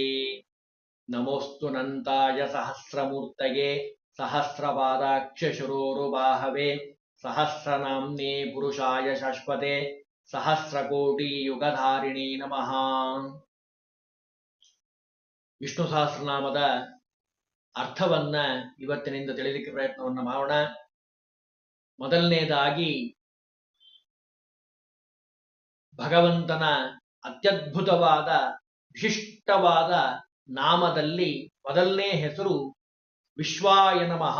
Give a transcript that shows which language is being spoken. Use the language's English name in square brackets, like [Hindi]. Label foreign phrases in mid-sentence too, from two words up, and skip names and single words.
[Sanskrit] नमोऽस्तु नन्ताय सहस्रमूर्तये सहस्रपादाक्षशिरोरुबाहवे सहस्रनाम्ने पुरुषाय शाश्वते सहस्रकोटियुगधारिणे नमः। [Kannada] ವಿಷ್ಣು ಸಹಸ್ರನಾಮದ ಅರ್ಥವನ್ನ ಇವತ್ತಿನಿಂದ ತಿಳಿಲಿಕ್ಕೆ ಪ್ರಯತ್ನವನ್ನ ಮಾಡೋಣ. ಮೊದಲನೇದಾಗಿ ಭಗವಂತನ ಅತ್ಯದ್ಭುತವಾದ ವಿಶಿಷ್ಟವಾದ ನಾಮದಲ್ಲಿ ಮೊದಲನೇ ಹೆಸರು [Sanskrit] ವಿಶ್ವಾಯ ನಮಃ.